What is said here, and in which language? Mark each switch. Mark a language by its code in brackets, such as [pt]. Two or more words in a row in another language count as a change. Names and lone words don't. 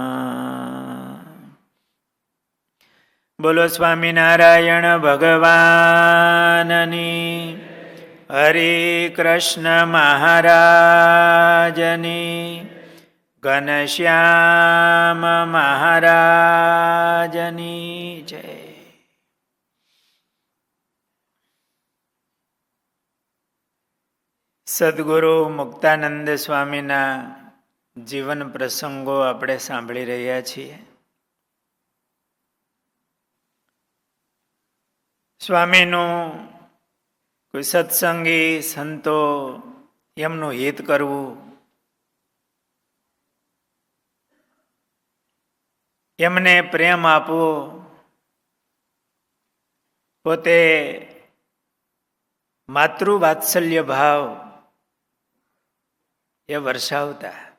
[gu] બોલો સ્વામિનારાયણ ભગવાનની, હરે કૃષ્ણ મહારાજની, ઘનશ્યામ મહારાજની જય। સદગુરુ મુક્તાનંદ સ્વામીના જીવન પ્રસંગો આપણે સાંભળી રહ્યા છીએ. સ્વામીનું કોઈ સત્સંગી સંતો એમનું હિત કરવું, એમને પ્રેમ આપવો, પોતે માતૃવાત્સલ્ય ભાવ એ વર્ષાવતા.